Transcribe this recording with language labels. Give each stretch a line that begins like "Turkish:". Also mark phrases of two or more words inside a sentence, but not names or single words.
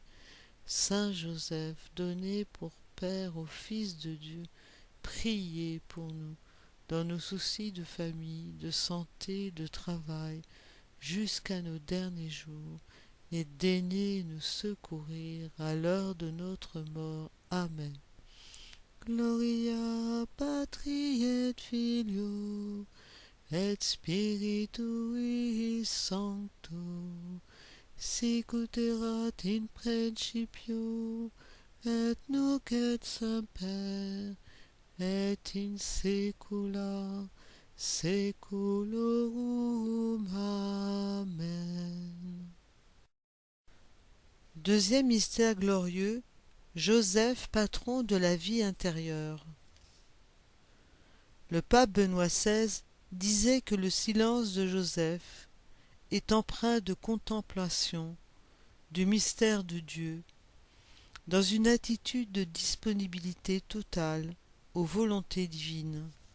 French: Saint Joseph, donné pour Père au Fils de Dieu, priez pour nous dans nos soucis de famille, de santé, de travail, jusqu'à nos derniers jours, et daignez nous secourir à l'heure de notre mort. Amen.
Latin: Gloria Patri et Filio et Spiritui Sancto, sic ut erat in principio, et nunc et semper, et in saecula saeculorum.
French: Amen. Deuxième mystère glorieux, Joseph, patron de la vie intérieure. Le pape Benoît XVI disait que le silence de Joseph est empreint de contemplation du mystère de Dieu, dans une attitude de disponibilité totale aux volontés divines.